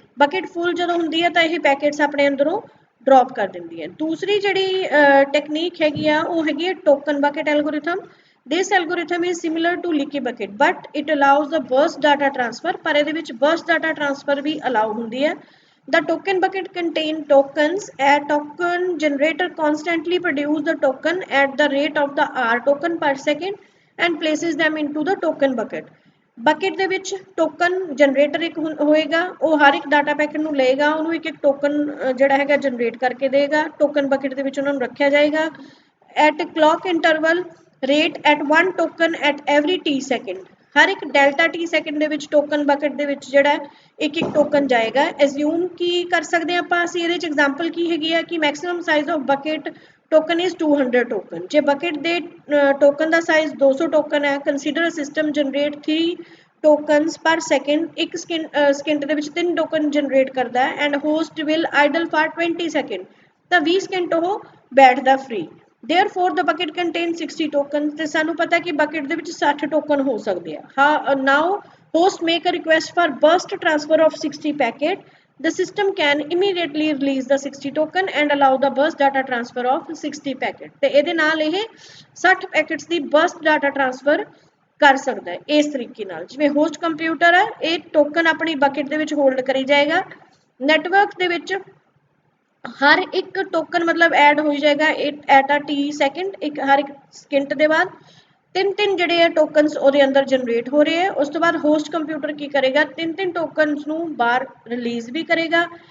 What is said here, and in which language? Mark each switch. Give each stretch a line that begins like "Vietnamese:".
Punjabi: Bucket ਫੁੱਲ ਜਦੋਂ ਹੁੰਦੀ ਹੈ ਤਾਂ ਇਹ ਪੈਕੇਟਸ ਆਪਣੇ ਅੰਦਰੋਂ ਡ੍ਰੌਪ ਕਰ ਦਿੰਦੀ ਹੈ। ਦੂਸਰੀ ਜਿਹੜੀ ਟੈਕਨੀਕ ਹੈਗੀ ਆ ਉਹ ਹੈਗੀ ਹੈ token bucket algorithm.
English: this algorithm is similar to leaky bucket but it allows the burst data transfer,
Punjabi: ਪਰ ਇਹਦੇ ਵਿੱਚ ਬਰਸਟ ਡਾਟਾ ਟ੍ਰਾਂਸਫਰ ਵੀ ਅਲਾਉ ਹੁੰਦੀ ਹੈ।
English: The token bucket contain tokens. A token generator constantly produces the token at the rate of the R token per second and places them into the token bucket.
Punjabi: Bucket ਦੇ ਵਿੱਚ token generator ਇੱਕ ਹੋਏਗਾ, ਉਹ ਹਰ ਇੱਕ data packet ਨੂੰ ਲਏਗਾ, ਉਹਨੂੰ ਇੱਕ token ਜਿਹੜਾ ਹੈਗਾ ਜਨਰੇਟ ਕਰਕੇ ਦੇਗਾ, token bucket ਦੇ ਵਿੱਚ ਉਹਨਾਂ ਨੂੰ ਰੱਖਿਆ ਜਾਏਗਾ।
English: At clock interval rate at 1 token at every t second.
Punjabi: ਹਰ ਇੱਕ ਡੈਲਟਾ ਟੀ ਸੈਕਿੰਡ ਦੇ ਵਿੱਚ ਟੋਕਨ ਬਕਟ ਦੇ ਵਿੱਚ ਜਿਹੜਾ ਇੱਕ ਟੋਕਨ ਜਾਏਗਾ। ਐਜ਼ਿਊਮ ਕੀ ਕਰ ਸਕਦੇ ਹਾਂ ਆਪਾਂ ਅਸੀਂ ਇਹਦੇ 'ਚ ਐਗਜ਼ਾਮਪਲ ਕੀ ਹੈਗੀ ਆ ਕਿ
English: Maximum size of bucket token is 200 token.
Punjabi: ਜੇ ਬਕਟ ਦੇ ਟੋਕਨ ਦਾ ਸਾਈਜ਼ 200 ਟੋਕਨ ਹੈ,
English: Consider system generate 3 tokens per second.
Punjabi: ਇੱਕ ਸਕਿੰਟ ਦੇ ਵਿੱਚ 3 ਟੋਕਨ ਜਨਰੇਟ ਕਰਦਾ ਹੈ
English: and host will idle for 20 second,
Punjabi: ਤਾਂ 20 ਸਕਿੰਟ ਉਹ ਬੈਠਦਾ free.
English: Therefore the bucket contains 60 tokens
Punjabi: ਤੇ ਸਾਨੂੰ ਪਤਾ ਕਿ bucket ਦੇ ਵਿੱਚ 60 token ਹੋ ਸਕਦੇ ਆ।
English: Now host make a request for burst transfer of 60 packet. The system can immediately release the 60 token and allow the burst data transfer of 60 packet
Punjabi: ਤੇ ਇਹਦੇ ਨਾਲ ਇਹ 60 packets ਦੀ burst data transfer ਕਰ ਸਕਦਾ ਹੈ ਇਸ ਤਰੀਕੇ ਨਾਲ। ਜਿਵੇਂ ਹੋਸਟ ਕੰਪਿਊਟਰ ਹੈ ਇਹ ਟੋਕਨ ਆਪਣੀ ਬਕਟ ਦੇ ਵਿੱਚ ਹੋਲਡ ਕਰੀ ਜਾਏਗਾ। ਨੈਟਵਰਕ ਦੇ ਵਿੱਚ ਹਰ ਇੱਕ ਟੋਕਨ ਮਤਲਬ ਐਡ ਹੋ ਜਾਏਗਾ
English: at a ਟੀ second,
Punjabi: ਇੱਕ ਹਰ ਇੱਕ ਸਕਿੰਟ ਦੇ ਬਾਅਦ ਤਿੰਨ ਜਿਹੜੇ ਆ ਟੋਕਨਸ ਉਹਦੇ ਅੰਦਰ ਜਨਰੇਟ ਹੋ ਰਹੇ ਆ। ਉਸ ਤੋਂ ਬਾਅਦ ਹੋਸਟ ਕੰਪਿਊਟਰ ਕੀ ਕਰੇਗਾ, ਤਿੰਨ ਟੋਕਨਸ ਨੂੰ ਬਾਹਰ ਰਿਲੀਜ਼ ਵੀ ਕਰੇਗਾ।